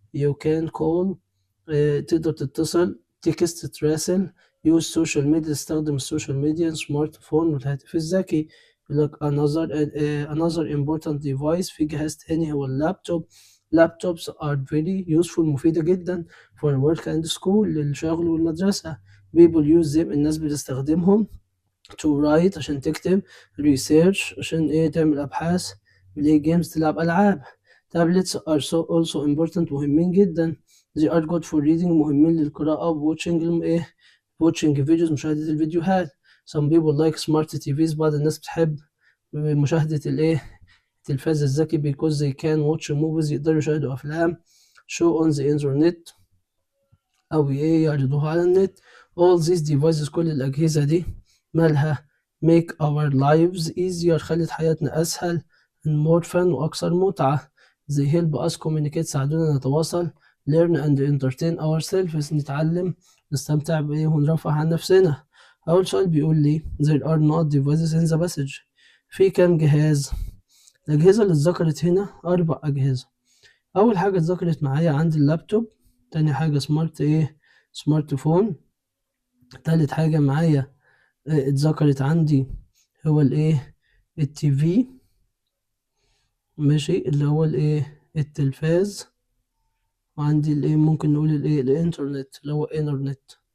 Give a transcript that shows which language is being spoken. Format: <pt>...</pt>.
<en>you can call،</en> <ar>تقدر تتصل، text تراسل،</ar> <en>use social media</en> <ar>تستخدم السوشيال ميديا، سمارت فون والهاتف الذكي. يقول لك</ar> <en>another important device،</en> <ar>في جهاز تاني هو اللابتوب.</ar> <en>laptops are very useful، مفيدة جدا for work and school،</en> <ar>للشغل والمدرسة.</ar> <en>people use them،</en> <ar>الناس بتستخدمهم to write عشان تكتب، research عشان تعمل أبحاث، play games تلعب ألعاب.</ar> <en>tablets are also important، مهمين جدا. they are good for reading،</en> <ar>مهمين للقراءة. watching videos، مشاهدة الفيديوهات.</ar> <en>some people like smart TVs،</en> <ar>بعض الناس بتحب مشاهدة التلفاز الذكي</ar> <en>because they can watch movies،</en> <ar>يقدروا يشاهدوا أفلام.</ar> <en>show on the internet،</en> <ar>أو يعرضوها على النت.</ar> <en>all these devices،</en> <ar>كل الأجهزة دي مالها</ar> <en>make our lives easier،</en> <ar>خلت حياتنا أسهل</ar> <en>and more fun، وأكثر متعة. they help us communicate،</en> <ar>ساعدونا نتواصل.</ar> <en>learn and entertain ourselves،</en> <ar>نتعلم نستمتع ونرفه عن نفسنا. أول سؤال بيقول لي</ar> <en>there are not devices in the passage،</en> <ar>في كام جهاز؟ الأجهزة اللي اتذكرت هنا 4 أجهزة. أول حاجة اتذكرت معايا عندي اللابتوب، تاني حاجة سمارت فون، تالت حاجة معايا اتذكرت عندي هو التي في، ماشي، اللي هو التلفاز، وعندي ممكن نقول الانترنت اللي هو انترنت.</ar>